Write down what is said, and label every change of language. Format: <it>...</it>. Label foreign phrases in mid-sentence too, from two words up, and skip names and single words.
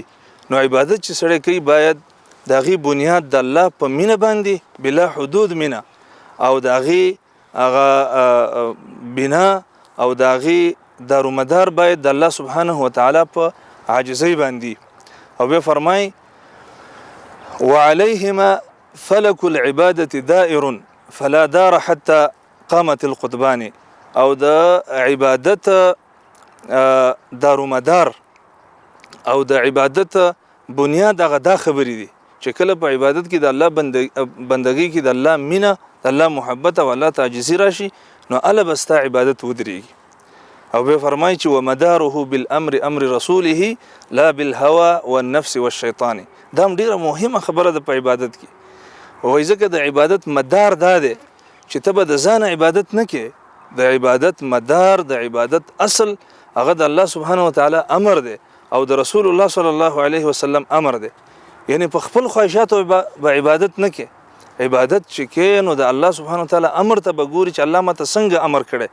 <ps>نو عبادت چې سړی کوي باید دغه بنیاد د الله په مینه باندې بلا حدود مینه او داغي هغه بنا او داغي دارومدار باید د</ps> <ar>الله سبحانه وتعالى</ar> <ps>په عاجزۍ باندې. او به فرمای</ps> <ar>وعليهما فلك العباده دائر فلا دار حتى قامت القطبان.</ar> <ps>او د عبادت دارومدار او د عبادت بنیاد هغه دا خبرې دي چې کله په عبادت کې د الله بندګۍ کې د الله مینه د الله محبت او الله تعجزي راشي نو الله بستا عبادت ودرېږي. او به فرمایي چې</ps> <ar>ومداره بالامر امر رسوله لا بالهوى والنفس والشيطان.</ar> <ps>دا ډیره مهمه خبره ده په عبادت کې. او ځکه د عبادت مدار دا دی چې ته به د ځان عبادت نه کې. د عبادت مدار د عبادت اصل هغه د</ps> <ar>الله سبحانه وتعالى</ar> <ps>امر دی او د</ps> <ar>رسول الله صلی الله علیه وسلم</ar> <ps>امر دی. یعنی په خپل خواهشاتو به عبادت نه کې. عبادت چې کې نو د</ps> <ar>الله سبحانه وتعالى</ar> <ps>امر ته بګوري چې الله ماته څنګه امر کړي.</ps>